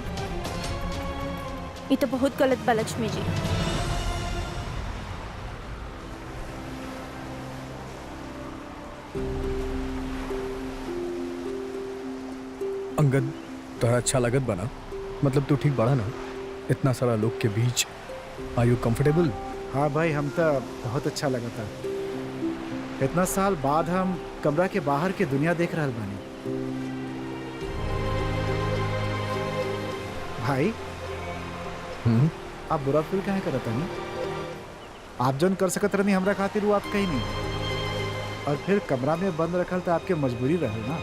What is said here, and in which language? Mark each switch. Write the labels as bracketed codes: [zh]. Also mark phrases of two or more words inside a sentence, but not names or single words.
[bho] ये तो बहुत गलत बा लक्ष्मी जी। अंगद, तोरा अच्छा लागत बना? मतलब तू ठीक बड़ा ना? इतना सारा लोग के बीच [en] are you comfortable? [bho] हाँ भाई, हम तो बहुत अच्छा लगा था। इतना साल बाद हम कमरा के बाहर के दुनिया देख रहा बानी। भाई, आप बुरा फील काहे करत नहीं? आप जोन कर सकत रहनी हमरा खातिर वो आप कहीं नहीं, और फिर कमरा में बंद रखल तो आपके मजबूरी रहे ना।